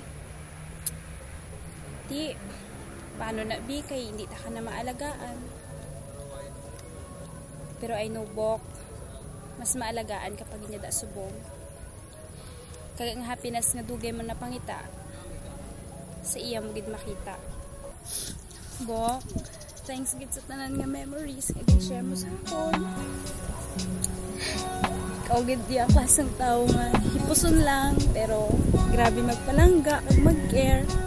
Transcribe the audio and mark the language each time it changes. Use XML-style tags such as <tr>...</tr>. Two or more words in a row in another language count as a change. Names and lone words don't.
<hil>Di, paano na bi kay hindi ta ka na maalagaan.</hil> <en>Pero I know,</en> <hil>Bok, mas maalagaan kapag inyada subong. Kaya ang happiness nga dugay man na pangita, sa iya mo gid makita. Bok, thanks gid sa tanan nga memories nga gid-share mo sa akon. Ikaw gid di ang klaseng tao nga hipuson lang, pero grabe magpalangga kag mag-care.</hil>